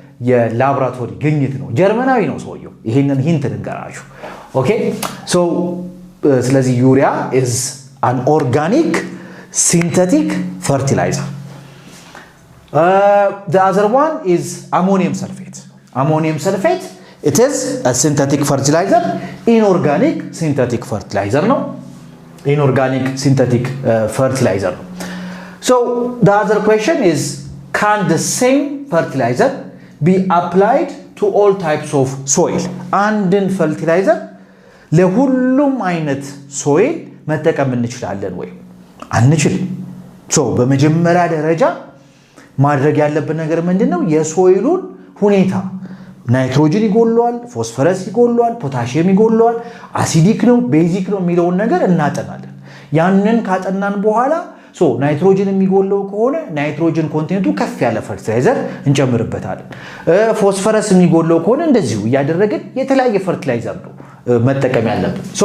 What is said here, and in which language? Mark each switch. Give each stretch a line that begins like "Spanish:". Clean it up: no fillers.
Amharic: የላቦራቶሪ ግኝት ነው። ጀርመናዊ ነው ሰውየው። ይሄንን ሂንት ልንገራችሁ። ኦኬ ሶ ስለዚህ ዩሪያ
English: is an organic synthetic fertilizer. The other one is ammonium sulfate. Ammonium sulfate, it is a synthetic fertilizer, inorganic synthetic fertilizer, no? Inorganic synthetic fertilizer. So the other question is, can the same fertilizer be applied to all types of soil? And in fertilizer,
Amharic: ለሁሉም አይነት soil መጠቀም እንችላለን ወይ? አንችልም። So በመጀመሪያ ደረጃ ማድረግ ያለብን ነገር ምንድነው? የሶይሉን ሁኔታ ናይትሮጅን ይጎሏል፣ ፎስፈረስ ይጎሏል፣ ፖታሺየም ይጎሏል፣ አሲዲክ ነው፣ ቤዚክ ነው የሚለውን ነገር እናጠናለን። ያንን ካጠናን በኋላ ናይትሮጅን የሚጎለው ከሆነ ናይትሮጅን ኮንቴንቱ ከፍ ያለ ፈርቲላይዘር እንጨምርበታለን። ፎስፈረስ የሚጎለው ከሆነ እንደዚሁ ያደረግን የተለያየ ፈርቲላይዘር ነው መጠቀም ያለብን።